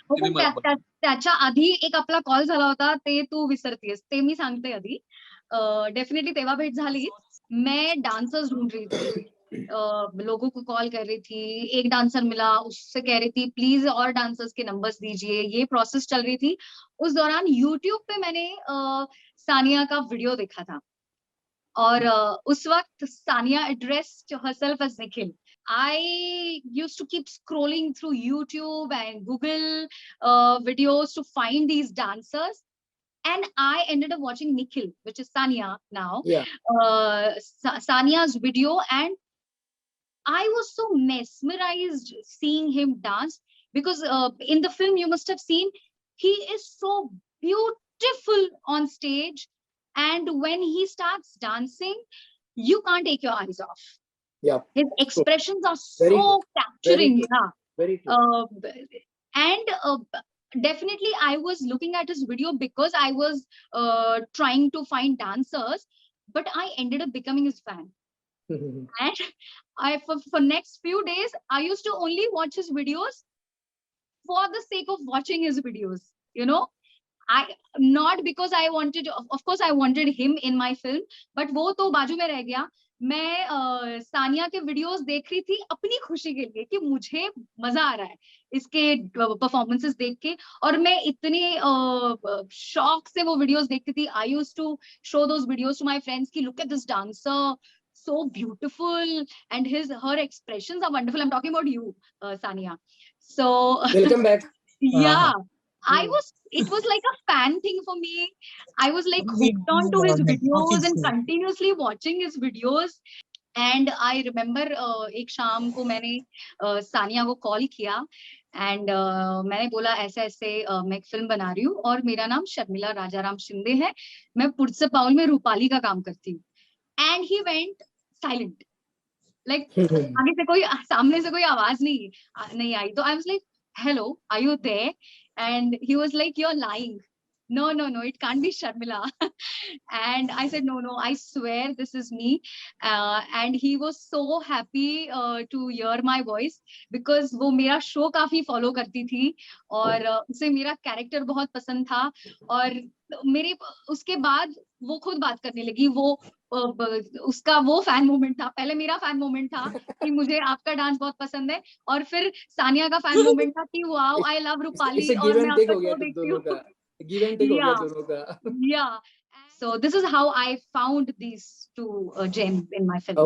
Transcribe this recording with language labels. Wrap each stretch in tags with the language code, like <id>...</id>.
<mr>त्याच्या आधी एक आपला कॉल झाला होता, ते तू विसरतेस, ते मी सांगते आधी. डेफिनेटली तेव्हा भेट झाली.</mr> <hi>मैं डांसर्स ढूंढ रही थी, लोगों को कॉल कर रही थी, एक डांसर मिला, उससे कह रही थी प्लीज और डांसर्स के नंबर्स दीजिए, ये प्रोसेस चल रही थी. उस दौरान यूट्यूब पे मैंने सानिया का वीडियो देखा था और उस वक्त Sania addressed</hi> <en>herself as Nikhil. I used to keep scrolling through YouTube and Google videos to find these dancers. And I ended up watching Nikhil, which is Sania now. Yeah. Sania's video, and I was so mesmerized seeing him dance because in the film you must have seen he is so beautiful on stage, and when he starts dancing, you can't take your eyes off. Yeah. His expressions are Very so good. capturing. Very true. And definitely I was looking at his video because I was trying to find dancers, but I ended up becoming his fan. And for next few days I used to only watch his videos for the sake of watching his videos, you know. Not because I wanted, of course I wanted him in my film, but</en> <hi>वो तो बाजू में रह गया. मैं सानिया के videos देख रही थी अपनी खुशी के लिए कि मुझे मजा आ रहा है इसके परफॉर्मेंसेस देख के, और मैं इतने शौक से वो वीडियोस देखती थी.</hi> <en>I used to show those videos to my friends कि look at this dancer, so beautiful, and her expressions are wonderful. I'm talking about you, Sania. So Welcome back. Yeah. It was like a fan thing for me. I was like hooked on to his videos and continuously watching his videos. And I remember</en> <hi>एक शाम को मैंने सानिया को call किया and मैंने बोला ऐसे ऐसे मैं एक फिल्म बना रही हूँ और मेरा नाम शर्मिला राजाराम शिंदे है, मैं पुरसे पाउल में रूपाली का काम करती हूँ.</hi> <en>and he went silent, like</en> <hi>आगे से कोई, सामने से कोई आवाज नहीं आई.</hi> <en>तो I was like hello, are you there? And he was like, you're lying. No, it can't be Sharmila. And I said, no, I swear this is me. And he was so happy to hear my voice because</en> <hi>वो मेरा show काफी follow करती थी और उसे मेरा character बहुत पसंद था. और मेरे उसके बाद वो खुद बात करने लगी. वो उसका वो फैन मोमेंट था, पहले मेरा फैन मोमेंट था कि मुझे आपका डांस बहुत पसंद है, और फिर सानिया का फैन मोमेंट था कि</hi> <en>wow I love</en> <hi>रूपाली और मैं आपका शो देखती हूँ.</hi> <en>give and take</en> <hi>हो गया दोनों का.</hi> <en>Yeah. So this is how I found these two gems in my film.</en>